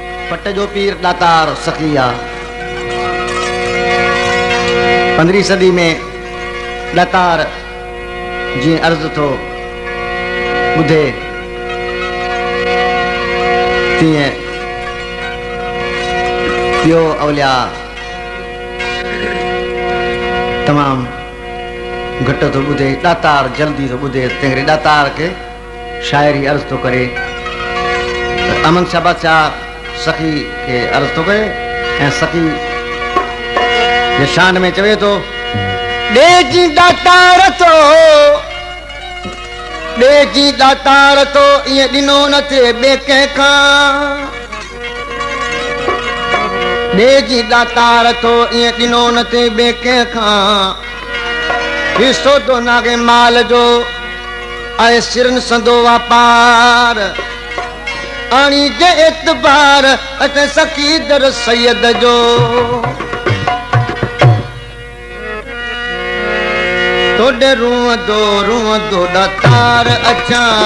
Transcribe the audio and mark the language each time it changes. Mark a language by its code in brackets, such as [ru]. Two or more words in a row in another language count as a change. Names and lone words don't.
[sd] पट जो पीर दातार सखिया 15वीं सदी में दातार जी अर्ज थो ॿुधे तीअं ॿियो अवलिया तमामु घटि थो ॿुधे दातार जल्दी थो ॿुधे तंहिं करे दातार के शाइरी अर्ज थो करे अमन शाह बादशाह सखी के अर्ज थो करे ऐं सखी जे शान में चवे थो ॾेजी दातार तो ॾेजी दातार तो ईअं ॾिनो न थिए ॿिए कंहिंखां ॾेजी दातार तो ईअं ॾिनो न थिए ॿिए कंहिंखां हिसो तो नागे माल जो आहे सिरनि संदो वापार आणी जे एतबार अटे सखी दर सैयद जो तोड़े रूअ दो दातार अचां